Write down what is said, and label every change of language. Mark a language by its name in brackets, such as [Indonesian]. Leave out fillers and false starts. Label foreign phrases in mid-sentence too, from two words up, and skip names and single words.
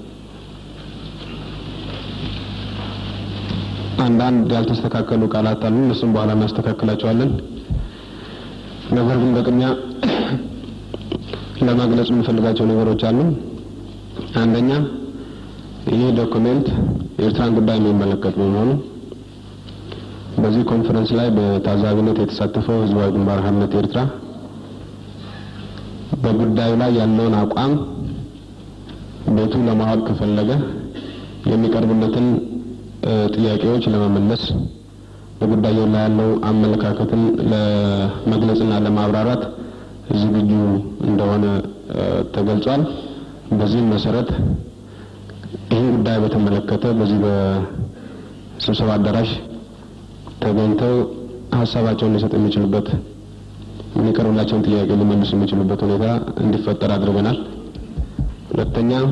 [Amharic] አንዳንድ ያልተስተካከሉ ቃላት አሉ። እነሱም በኋላ እናስተካክላቸዋለን። ነገር ግን በቅድሚያ ለማግለጽ የምፈልጋቸው ነገሮች አሉ። አንደኛ ይህ ዶክመንት የኤርትራን ጉዳይ የሚመለከት በመሆኑ በዚህ ኮንፈረንስ ላይ በታዛቢነት የተሳተፈው ህዝባዊ ግንባር ሓርነት ኤርትራ በጉዳዩ ላይ ያለውን አቋም ቤቱ ለማወቅ ከፈለገ የሚቀርቡለትን ጥያቄዎች ለመመለስ በጉዳዩ ላይ ያለው አመለካከትን ለመግለጽና ለማብራራት ዝግጁ እንደሆነ ተገልጿል። በዚህ መሰረት ይህን ጉዳይ በተመለከተ በዚህ በስብሰባ አዳራሽ ተገኝተው ሀሳባቸውን ሊሰጡ የሚችሉበት የሚቀርቡላቸውን ጥያቄ ሊመልሱ የሚችሉበት ሁኔታ እንዲፈጠር አድርገናል። ሁለተኛ